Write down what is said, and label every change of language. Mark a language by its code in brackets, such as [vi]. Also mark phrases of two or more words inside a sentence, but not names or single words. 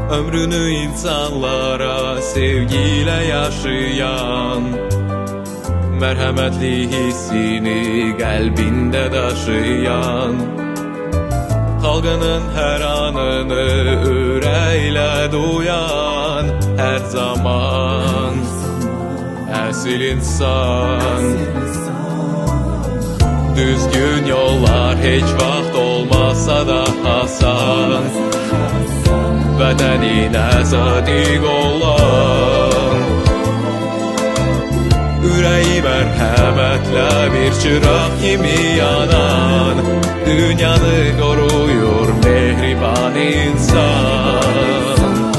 [tr] Ömrünü insanlara sevgiyle yaşayan, merhametli hissini kalbinde taşıyan, halkının her anını yüreğiyle duyan, her zaman asil insan. [az] Düzgün yollar hiç vaxt olmasa da hasan, vətəninə sadiq olan, ürəyi mərhəmətlə bir çıraq kimi yanan, dünyanı qoruyur mehriban insan.